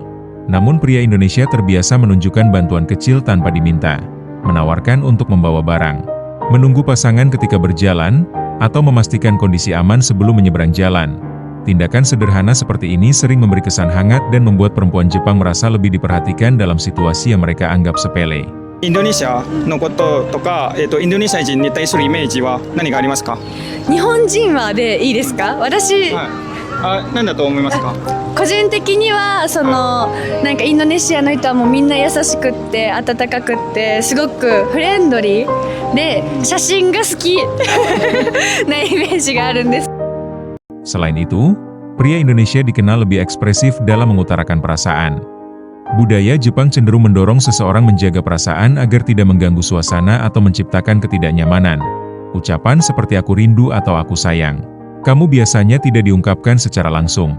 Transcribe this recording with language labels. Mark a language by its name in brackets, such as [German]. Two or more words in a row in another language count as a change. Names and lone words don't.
[Indonesian] Namun pria Indonesia terbiasa menunjukkan bantuan kecil tanpa diminta, menawarkan untuk membawa barang, menunggu pasangan ketika berjalan, atau memastikan kondisi aman sebelum menyeberang jalan. Tindakan sederhana seperti ini sering memberi kesan hangat dan membuat perempuan Jepang merasa lebih diperhatikan dalam situasi yang mereka anggap sepele. [Japanese] インドネシアのこととか、インドネシア人に対するイメージは何がありますか？日本人はでいいですか？私、何だと思いますか？個人的にはなんかインドネシアの人はもうみんな優しくって温かくってすごくフレンドリーで写真が好きなイメージがあるんです。 [Indonesian] Selain itu, pria Indonesia dikenal lebih ekspresif dalam mengutarakan perasaan. Budaya Jepang cenderung mendorong seseorang menjaga perasaan agar tidak mengganggu suasana atau menciptakan ketidaknyamanan. Ucapan seperti aku rindu atau aku sayang kamu biasanya tidak diungkapkan secara langsung.